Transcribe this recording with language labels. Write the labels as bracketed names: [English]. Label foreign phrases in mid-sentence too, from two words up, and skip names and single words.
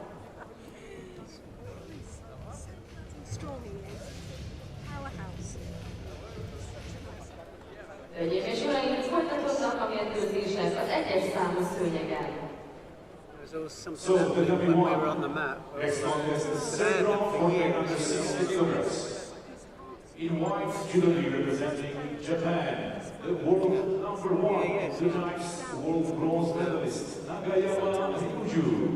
[Hungarian] Hölgyeim és uraim, folytatódnak a mérkőzések az egyes számú szőnyegen. [English] So, Tatami 1, next contest, the second round for men under 60 kilograms. In white, Judo representing Japan, the world number 1, 2 times world bronze medalist, Nagayama Ryuju.